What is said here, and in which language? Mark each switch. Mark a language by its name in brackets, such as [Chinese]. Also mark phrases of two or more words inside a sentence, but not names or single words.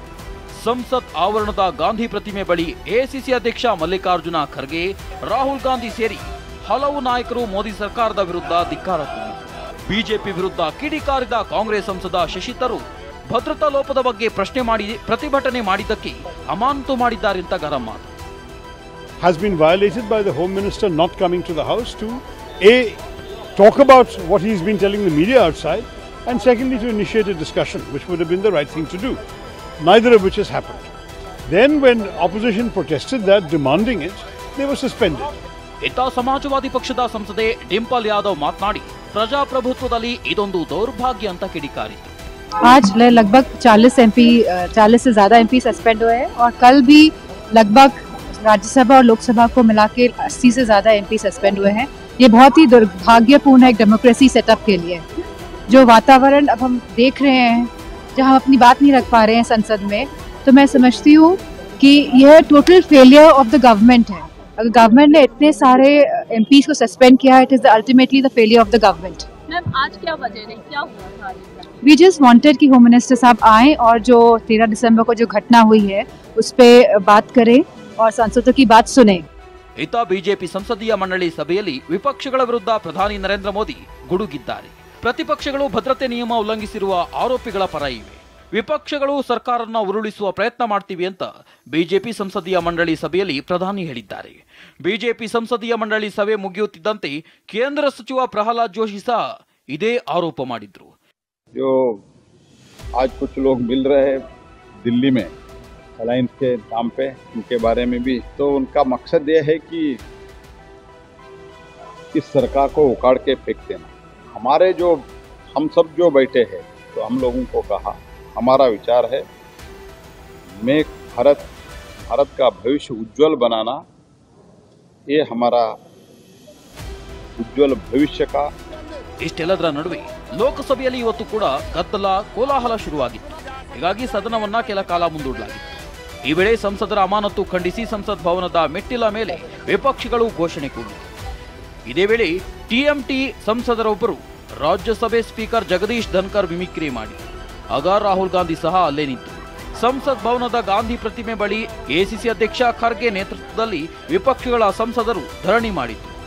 [Kannada] ಸಂಸತ್ ಆವರಣದ ಗಾಂಧಿ ಪ್ರತಿಮೆ ಬಳಿ ಎಐಸಿಸಿ ಅಧ್ಯಕ್ಷ ಮಲ್ಲಿಕಾರ್ಜುನ ಖರ್ಗೆ, ರಾಹುಲ್ ಗಾಂಧಿ ಸೇರಿ ಹಲವು ನಾಯಕರು ಮೋದಿ ಸರ್ಕಾರದ ವಿರುದ್ಧ ಧಿಕ್ಕಾರ ಕೂಗಿದರು. ಬಿಜೆಪಿ ವಿರುದ್ಧ ಕಿಡಿಕಾರಿದ ಕಾಂಗ್ರೆಸ್ ಸಂಸದ ಶಶಿ ತರೂರ್ ಭದ್ರತಾ ಲೋಪದ ಬಗ್ಗೆ ಪ್ರಶ್ನೆ ಮಾಡಿ ಪ್ರತಿಭಟನೆ ಮಾಡಿದ್ದಕ್ಕೆ ಅಮಾನತು ಮಾಡಿದ್ದಾರೆ ಅಂತ ಗರಂ ಮಾತು. [English] Has been violated by the Home Minister not coming to the House to talk about what he's been telling the media outside, and secondly to initiate a discussion, which would have been the right thing to do, neither of which has happened. Then when opposition protested that, demanding it, they were suspended. [Kannada] ಇತ್ತ ಸಮಾಜವಾದಿ ಪಕ್ಷದ ಸಂಸದೆ ಡಿಂಪಲ್ ಯಾದವ್ ಮಾತನಾಡಿ ಪ್ರಜಾಪ್ರಭುತ್ವದಲ್ಲಿ ಇದೊಂದು ದೌರ್ಭಾಗ್ಯ ಅಂತ ಕಿಡಿಕಾರಿದ್ರು. [Hindi] आज लगभग 40 से ज्यादा [English] MP suspend [Hindi] हुए हैं और कल भी लगभग राज्यसभा और लोकसभा को मिला के 80 से ज्यादा [English] MP suspend [Hindi] हुए हैं. ये बहुत ही दुर्भाग्यपूर्ण है एक [English] democracy setup [Hindi] के लिए. जो वातावरण अब हम देख रहे हैं, जहां हम अपनी बात नहीं रख पा रहे हैं संसद में, तो मैं समझती हूँ कि यह [English] total failure of the government [Hindi] है. अगर गवर्नमेंट ने इतने सारे एमपीज को सस्पेंड किया, [English] it is ultimately the failure of the government. [Hindi] मैम आज क्या वजह है, क्या हुआ था? [English] we just wanted [Hindi] कि [English] Home Minister [Hindi] साहब आए और जो 13 दिसंबर को जो घटना हुई है उस पर बात करें और सांसदों की बात सुने। [Kannada] ಇತ್ತ ಬಿಜೆಪಿ ಸಂಸದೀಯ ಮಂಡಳಿ ಸಭೆಯಲ್ಲಿ ವಿಪಕ್ಷಗಳ ವಿರುದ್ಧ ಪ್ರಧಾನಿ ನರೇಂದ್ರ ಮೋದಿ ಗುಡುಗಿದ್ದಾರೆ. ಪ್ರತಿಪಕ್ಷಗಳು ಭದ್ರತೆ ನಿಯಮ ಉಲ್ಲಂಘಿಸಿರುವ ಆರೋಪಿಗಳ ಪರ ಇವೆ. ವಿಪಕ್ಷಗಳು ಸರ್ಕಾರವನ್ನು ಉರುಳಿಸುವ ಪ್ರಯತ್ನ ಮಾಡ್ತೀವಿ ಅಂತ ಬಿಜೆಪಿ ಸಂಸದೀಯ ಮಂಡಳಿ ಸಭೆಯಲ್ಲಿ ಪ್ರಧಾನಿ ಹೇಳಿದ್ದಾರೆ. ಬಿಜೆಪಿ ಸಂಸದೀಯ ಮಂಡಳಿ ಸಭೆ ಮುಗಿಯುತ್ತಿದ್ದಂತೆ ಕೇಂದ್ರ ಸಚಿವ ಪ್ರಹ್ಲಾದ್ ಜೋಶಿ ಸಹ ಇದೇ ಆರೋಪ ಮಾಡಿದ್ರು. [Hindi] जो आज कुछ लोग मिल रहे हैं दिल्ली में अलायंस के नाम पे, उनके बारे में भी तो उनका मकसद ये है कि इस सरकार को उखाड़ के फेंक देना। हमारे जो हम सब जो बैठे हैं तो हम लोगों को कहा, हमारा विचार है मेक भारत का भविष्य उज्जवल बनाना, ये हमारा उज्जवल भविष्य का। [Kannada] ಇಷ್ಟೆಲ್ಲದರ ನಡುವೆ ಲೋಕಸಭೆಯಲ್ಲಿ ಇವತ್ತು ಕೂಡ ಗದ್ದಲ ಕೋಲಾಹಲ ಶುರುವಾಗಿತ್ತು. ಹೀಗಾಗಿ ಸದನವನ್ನ ಕೆಲ ಕಾಲ ಮುಂದೂಡಲಾಗಿತ್ತು. ಈ ವೇಳೆ ಸಂಸದರ ಅಮಾನತು ಖಂಡಿಸಿ ಸಂಸತ್ ಭವನದ ಮೆಟ್ಟಿಲ ಮೇಲೆ ವಿಪಕ್ಷಗಳು ಘೋಷಣೆ ಕೂಗಿತು. ಇದೇ ವೇಳೆ ಟಿಎಂಟಿ ಸಂಸದರೊಬ್ಬರು ರಾಜ್ಯಸಭೆ ಸ್ಪೀಕರ್ ಜಗದೀಶ್ ಧನ್ಕರ್ ಮಿಮಿಕ್ರಿ ಮಾಡಿ ಆಗ ರಾಹುಲ್ ಗಾಂಧಿ ಸಹ ಅಲ್ಲೇ ನಿಂತು ಸಂಸತ್ ಭವನದ ಗಾಂಧಿ ಪ್ರತಿಮೆ ಬಳಿ ಎಸಿಸಿ ಅಧ್ಯಕ್ಷ ಖರ್ಗೆ ನೇತೃತ್ವದಲ್ಲಿ ವಿಪಕ್ಷಗಳ ಸಂಸದರು ಧರಣಿ ಮಾಡಿದ್ರು.